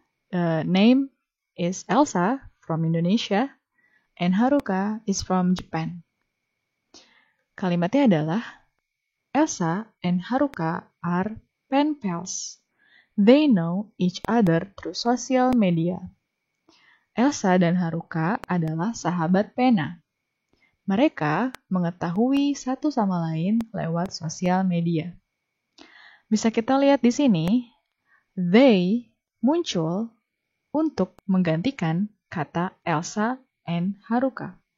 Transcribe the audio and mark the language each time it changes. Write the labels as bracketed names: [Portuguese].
[English] The name is Elsa from Indonesia and Haruka is from Japan. [Indonesian] Kalimatnya adalah [English] Elsa and Haruka are pen pals. They know each other through social media. [Indonesian] Elsa dan Haruka adalah sahabat pena. Mereka mengetahui satu sama lain lewat sosial media. Bisa kita lihat di sini, they muncul untuk menggantikan kata Elsa and Haruka.